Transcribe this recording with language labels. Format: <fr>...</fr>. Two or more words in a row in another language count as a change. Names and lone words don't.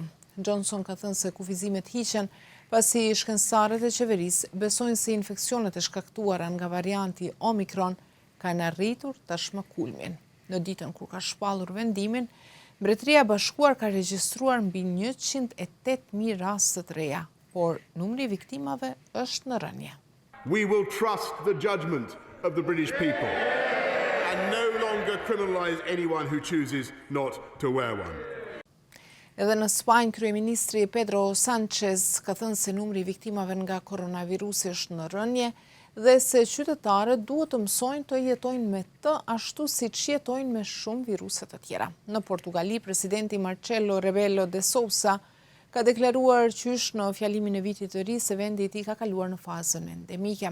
<sq>Johnson ka thënë se kufizimet hiqen pasi shkencëtarët e qeverisë besojnë se infeksionet e shkaktuara nga varianti Omikron kanë arritur tashmë kulmin. Në ditën kur ka shpallur vendimin, Mbretëria e Bashkuar ka regjistruar mbi 108.000 raste të reja, por numri i viktimave është në rënje.</sq> <en>We will trust the judgment of the British people and no longer criminalize anyone who chooses not to wear one.</en> <sq>Edhe në Spanjë, kryeministri Pedro Sánchez ka thënë se numri i viktimave nga koronavirusi është në rënje dhe se qytetarët duhet të mësojnë të jetojnë me të ashtu siç jetojnë me shumë viruse të tjera. Në Portugali, presidenti Marcelo Rebelo de Sousa ka deklaruar qysh në fjalimin e vitit të ri se vendi i tij ka kaluar në fazën endemike.</sq>